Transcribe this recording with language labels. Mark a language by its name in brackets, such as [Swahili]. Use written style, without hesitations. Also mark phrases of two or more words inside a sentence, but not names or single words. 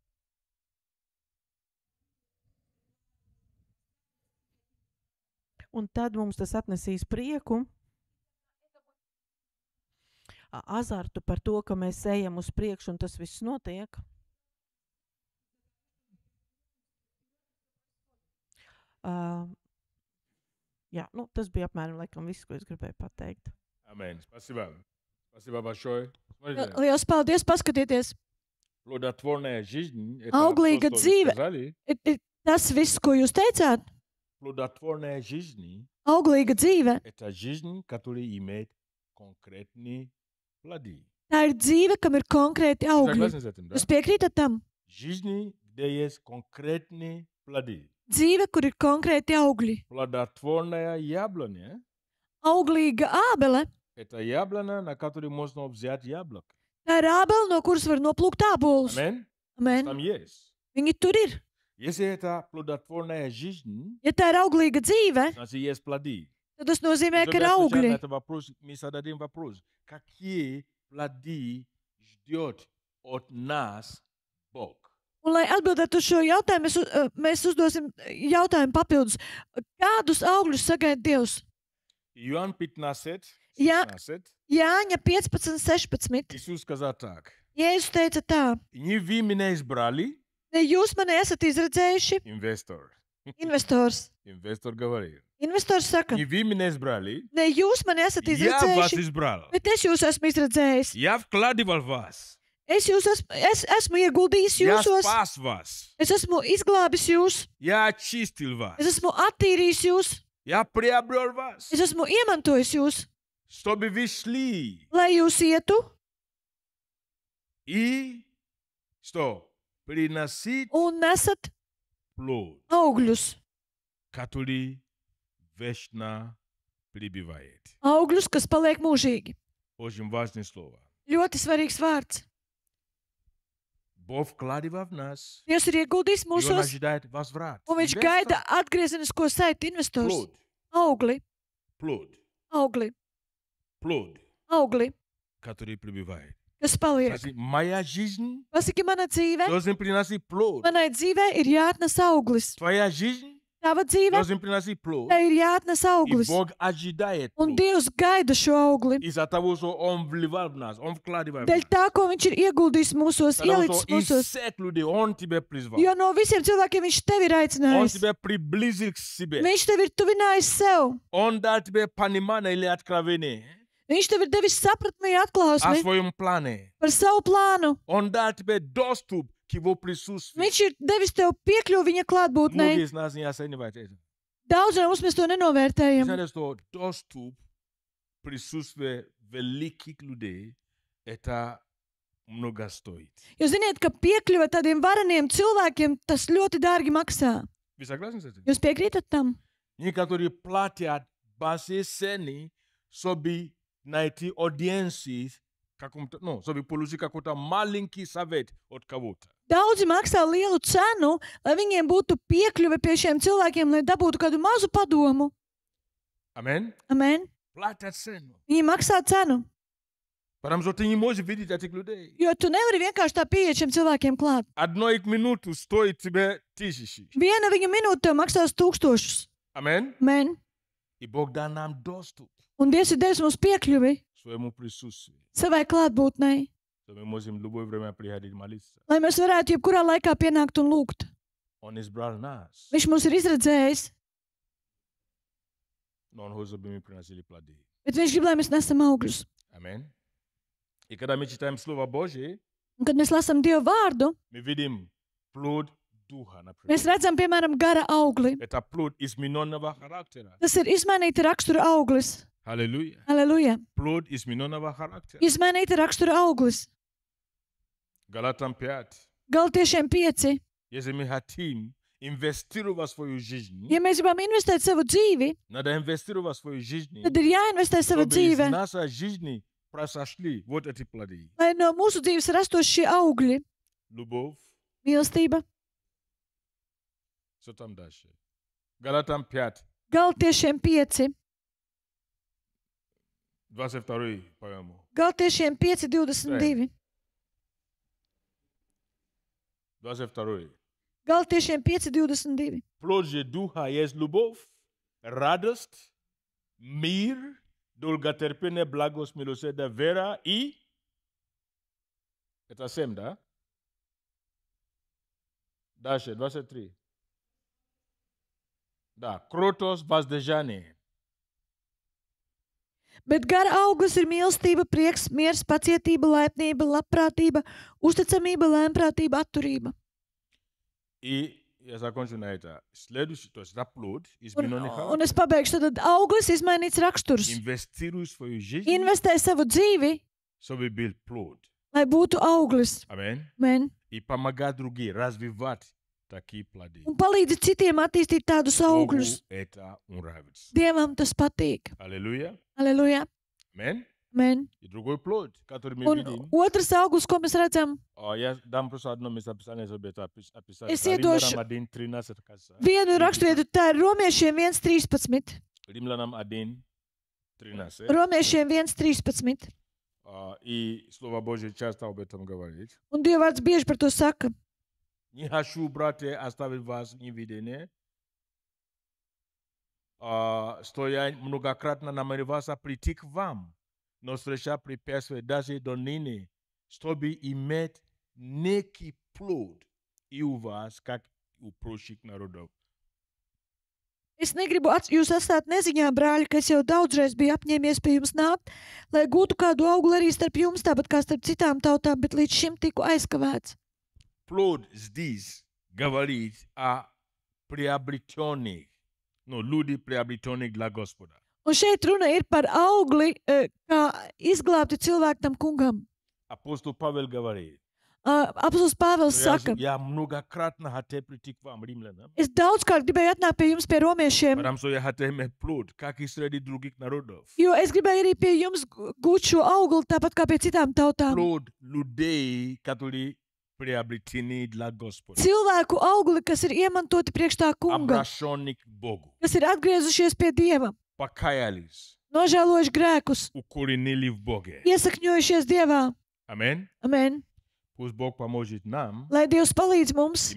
[Latvian] Un tad mums tas atnesīs prieku, azartu par to, ka mēs ejam uz priekšu un tas viss notiek. Jā, tas bija apmēram laikam viss, ko es gribēju pateikt. [Russian] Amen. Спасибо. Спасибо большое. Смотрите, [Latvian] Liels paldies, paskatieties! [Russian] плодотворная жизнь, это [Latvian] Auglīga [Russian] то, что вы [Latvian] dzīve. [Russian] сказали. [Latvian] Ir tas viss, ko jūs teicāt? [Russian] Плодотворная жизнь [Latvian] Auglīga dzīve. [Russian] это жизнь, которая имеет конкретные плоды. [Latvian] Tā ir dzīve, kam ir konkrēti [Russian] Вы [Latvian] augļi. [Russian] согласны с этим, да? [Latvian] Jūs piekrītat tam? [Russian] Жизни, где есть конкретные плоды. [Latvian] Dzīve, kur ir konkrēti augļi. [Russian] Плодотворная яблоня [Latvian] Auglīga ābele. [Russian] это яблоня, на которой можно взять яблоко. [Latvian] Tā ir ābele, no kuras var noplūkt ābolus. Amen. Amen. [Russian] Там есть. [Latvian] Viņi tur ir. [Russian] Если это плодотворная жизнь, [Latvian] Ja tā ir auglīga dzīve, [Russian] значит есть плоды. [Latvian] tad tas nozīmē, ka ir [Russian] Чтобы отвечать на [Latvian] augļi. [Russian] этот вопрос, мы зададим вопрос. Какие плоды ждет от нас Бог? [Latvian] Un, lai atbildētu uz šo jautājumu, mēs uzdosim jautājumu papildus. Kādus augļus sagaida Dievs? [Russian] Иоанн 15, [Latvian] Jā. 16, Jāņa 15:16. [Russian] Иисус сказал так. [Latvian] Jēzus teica tā: [Russian] Не вы меня избрали, [Latvian] Ne jūs mani esat izredzējuši, [Russian] инвестор. [Latvian] investors. [Russian] Инвестор говорит. [Latvian] Investors saka, [Russian] Не вы меня избрали, [Latvian] ne jūs mani esat [Russian] я вас [Latvian] izredzējuši, [Russian] избрал. [Latvian] bet es jūs esmu izredzējis. [Russian] Я вкладывал вас. [Latvian] Es esmu ieguldījis [Russian] Я [Latvian] jūsos, [Russian] спас вас. [Latvian] es esmu izglābis jūs, [Russian] Я очистил вас. [Latvian] es esmu attīrījis jūs, [Russian] Я приобрел вас. [Latvian] es esmu iemantojis jūs, [Russian] Чтобы вы шли. [Latvian] lai jūs ietu [Russian] И что? Приносить [Latvian] un nesat [Russian] плод, [Latvian] augļus. [Russian] который вечно пребывает. [Latvian] Augļus, kas paliek mūžīgi. [Russian] Очень важное слово. [Latvian] Ļoti svarīgs vārds. [Russian] Бог вкладывал в нас. [Latvian] Dievs ir ieguldījis [Russian] И Он [Latvian] mūsos, [Russian] ожидает возврат. [Latvian] un viņš [Russian] Инвестор. [Latvian] gaida atgriezenisko saiti investors. [Russian] Плод. [Latvian] Augli, [Russian] Плод. [Latvian] augli, [Russian] Плод, [Latvian] augli, [Russian] который пребывает. [Latvian] kas paliek. [Russian] Значит, моя жизнь [Latvian] Pasaki, mana dzīve, [Russian] должен приносить плод. [Latvian] manai dzīvei ir jāatnes auglis. [Russian] Твоя жизнь [Latvian] Tava dzīve, [Russian] должен приносить плод. [Latvian] tai ir jāatnes [Russian] И [Latvian] auglis. [Russian] Бог ожидает [Latvian] Un [Russian] плод. [Latvian] Dievs gaida šo augli. [Russian] Из-за того, что Он вливал в нас, Он вкладывает в [Latvian] Dēļ [Russian] нас. [Latvian] tā, ko viņš ir ieguldījis mūsos, [Russian] Потому [Latvian] ielicis [Russian] что из [Latvian] mūsos. [Russian] всех людей Он тебя призвал. [Latvian] Jo no visiem cilvēkiem viņš tevi ir [Russian] Он [Latvian] aicinājis. [Russian] тебя приблизил к себе. [Latvian] Viņš tevi ir tuvinājis sev. [Russian] Он дал тебе понимание или откровение [Latvian] Viņš tev ir devis sapratni, [Russian] о [Latvian] atklāsmi [Russian] своем плане. [Latvian] par savu plānu. [Russian] Он дал тебе доступ к Его присутствию. [Latvian] Viņš ir devis tev piekļuvi viņa klātbūtnei. [Russian] Многие из нас не оценивают это. [Latvian] Daudz no mums mēs to nenovērtējam. [Russian] Знаете, что доступ к присутствию великих людей это много стоит. [Latvian] Jūs ziniet, ka piekļuve tādiem vareniem cilvēkiem tas ļoti dārgi maksā. [Russian] Ви согласны с этим? [Latvian] Jūs piekrītat tam? [Russian] Некоторые платят большие цены, чтобы найти аудиенции, чтобы получить какой-то маленький совет от кого-то. [Latvian] Daudzi maksā lielu cenu, lai viņiem būtu piekļuve pie šiem cilvēkiem, lai dabūtu kādu mazu padomu. Amen? Amen. [Russian] Платят цену. [Latvian] Viņi maksā cenu, [Russian] Потому что ты не можешь видеть этих людей. [Latvian] jo tu nevari vienkārši tā pieiet šiem cilvēkiem klāt. [Russian] Одну их минуту стоит тебе тысячи. [Latvian] Viena viņa minūte tev maksās 1000. Amen? Amen. [Russian] И Бог дан нам доступ [Latvian] Un Dievs ir devis mums piekļuvi [Russian] к своему присутствию. [Latvian] savai klātbūtnei, [Russian] Что мы можем в любое время приходить молиться. [Latvian] lai mēs varētu jebkurā laikā pienākt un lūgt. [Russian] Он избрал нас, [Latvian] Viņš mums ir izredzējis, [Russian] но Он хочет, чтобы мы приносили плоды. [Latvian] bet viņš grib, lai mēs nesam augļus. Amen? [Russian] И когда мы читаем Слово Божье, [Latvian] Un, kad mēs lasām Dieva vārdu, [Russian] мы видим плод Духа, например. [Latvian] mēs redzam, piemēram, gara augli. [Russian] Это плод измененного характера. [Latvian] Tas ir izmainīta rakstura auglis. [Russian] Аллилуйя. [Latvian] Aleluja! [Russian] Плод измененного характера. [Latvian] Izmainīta rakstura auglis. [Russian] Галатам 5. [Latvian] Galatiešiem 5. [Russian] Если мы хотим инвестировать в свою жизнь, [Latvian] Ja mēs gribam investēt savu dzīvi, [Russian] надо инвестировать в свою жизнь, [Latvian] tad ir jāinvestē sava [Russian] чтобы из [Latvian] dzīve, [Russian] нашей жизни произошли вот эти плоды. [Latvian] lai no mūsu dzīves rastos šie augļi. [Russian] Любовь. [Latvian] Mīlestība. [Russian] Что там дальше? Галатам 5. [Latvian] Galatiešiem 5. [Russian] 22, по-моему. [Latvian] Galatiešiem 5, 22. 22. Galatiešiem 5, 22. [Russian] Плод же Духа есть любовь, радость, мир, долготерпение, благость, милосердие, вера и... Это 7, да? Дальше, 23. Да, кротость, воздержание. [Latvian] Bet gara auglis ir mīlestība, prieks, miers, pacietība, laipnība, labprātība, uzticamība, lēmprātība, atturība. [Russian] И я закончу на это. Следующий, то есть это плод, измененный [Latvian] Un [Russian] характер. [Latvian] es pabeigšu, tad auglis izmainīts raksturs. [Russian] Инвестируй в свою жизнь, [Latvian] Investē savu dzīvi, [Russian] чтобы был плод. [Latvian] lai būtu auglis. [Russian] Аминь. [Latvian] Men. [Russian] И помогать другим развивать такие плоды. [Latvian] Un palīdzi citiem attīstīt tādus [Russian] Богу [Latvian] augļus. [Russian] это нравится. [Latvian] Dievam tas patīk. [Russian] Аллилуйя. [Latvian] Aleluja. [Russian] Аминь. [Latvian] Men. [Russian] И другой плод, который мы [Latvian] Un [Russian] видим. [Latvian] otrs auglis, ko mēs redzam, [Russian] Я дам просто одно местописание, чтобы это описать. [Latvian] Es [Russian] Это [Latvian] iedošu [Russian] Римлянам 1:13, кажется. [Latvian] vienu raksturvietu, tā ir Romiešiem 1.13. [Russian] Римлянам 1:13. [Latvian] Romiešiem 1.13. [Russian] И Слово Божье часто об этом говорит. [Latvian] Un Dievvvārds bieži par to saka. [Russian] Не хочу, братья, оставить вас в неведении, что я многократно намеревался прийти к вам, но встреча препятствия даже до ныне, чтобы иметь некий плод и у вас, как у прочих народов. [Latvian] Es negribu jūs atstāt neziņā, brāļi, ka es jau daudzreiz biju apņēmies pie jums nākt, lai gūtu kādu augli arī starp jums, tāpat kā starp citām tautām, bet līdz šim tiku aizkavēts. [Russian] Плод здесь говорит о приобретенных, люди приобретенных для Господа. [Latvian] Un šeit runa ir par augli, kā izglābti cilvēki tam kungam. [Russian] Апостол Павел говорит, [Latvian] Apostols Pāvils saka, [Russian] я многократно хотел прийти к вам, римлянам, [Latvian] es daudzkārt gribēju atnākt pie jums, pie romiešiem, [Russian] потому что я хотел иметь плод, как и среди других народов. [Latvian] jo es gribēju arī pie jums gūt šo augli, tāpat kā pie citām tautām. [Russian] Плод людей, которые приобретены для Господа. [Latvian] Cilvēku augli, kas ir iemantoti priekš tā kunga, [Russian] Обращенных к Богу. [Latvian] kas ir atgriezušies pie Dieva, [Russian] Покаялись, [Latvian] nožēlojuši grēkus, [Russian] укоренили в Боге. [Latvian] iesakņojušies Dievā. Amen. Amen. [Russian] Пусть Бог поможет нам [Latvian] Lai Dievs palīdz mums,